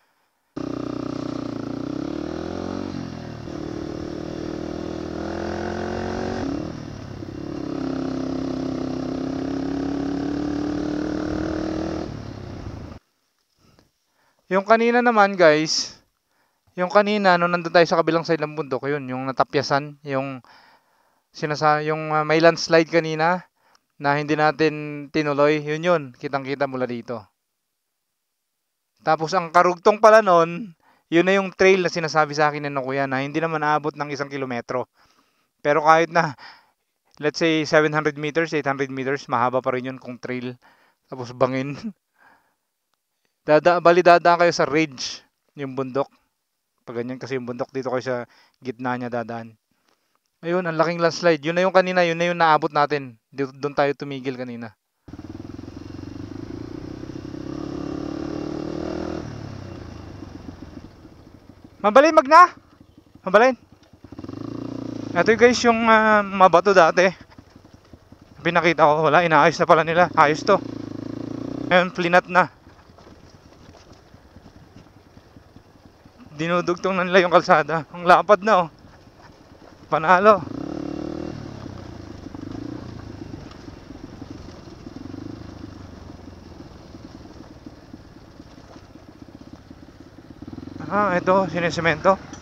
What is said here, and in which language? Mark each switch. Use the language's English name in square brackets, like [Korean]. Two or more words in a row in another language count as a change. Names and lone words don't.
[Filipino] Yung kanina naman guys, yung kanina nung nandun tayo sa kabilang side ng bundok, yun, yung natapyasan, yung may landslide kanina na hindi natin tinuloy, yun, kitang-kita mula dito. Tapos ang karugtong pala nun, Yun na yung trail na sinasabi sa akin ng kuya na hindi naman aabot ng 1 kilometro. Pero kahit na, [English] let's say 700 meters, 800 meters, [Filipino] mahaba pa rin yun kung trail. Tapos bangin. Bali dadaan kayo sa ridge, yung bundok. Pag ganyan kasi yung bundok, dito kayo sa gitna niya dadaan. Ayun, ang laking landslide. Yun na yung kanina, yun na yung naabot natin. Doon tayo tumigil kanina. [Iloko] Mabalin magna! Mabalin! [Filipino] Ito guys yung mabato dati. Pinakita ko, wala, inaayos na pala nila. Ayos to. Ngayon, plinat na. Dinudugtong na nila yung kalsada. Ang lapad na oh. Panalo. Ito, sinisemento.